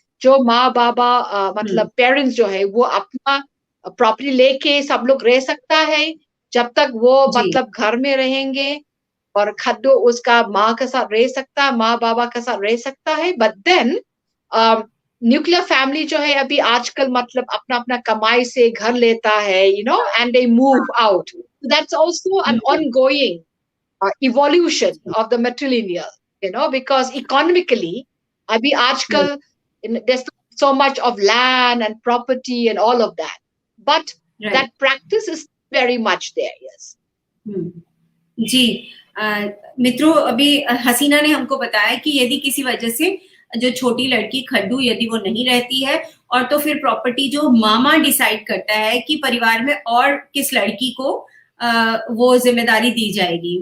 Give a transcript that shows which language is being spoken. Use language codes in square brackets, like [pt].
[hi] जो माँ बाबा मतलब पेरेंट्स जो है वो अपना प्रॉपर्टी लेके सब लोग रह सकता है जब तक वो मतलब घर में रहेंगे, और खद्दू उसका माँ के साथ रह सकता है, माँ बाबा के साथ रह सकता है। बट देन न्यूक्लियर फैमिली जो है अभी आजकल मतलब अपना अपना कमाई से घर लेता है, you know, [en] And they move out. That's also an ongoing evolution of the matrilineal, you know, because economically अभी आजकल there's so much of land and property and all of that, but that practice is very much there. Yes. [hi] जी मित्रों, अभी हसीना ने हमको बताया कि यदि किसी वजह से जो छोटी लड़की खड्डू यदि वो नहीं रहती है, और तो फिर प्रॉपर्टी जो मामा डिसाइड करता है कि परिवार में और किस लड़की को वो जिम्मेदारी दी जाएगी।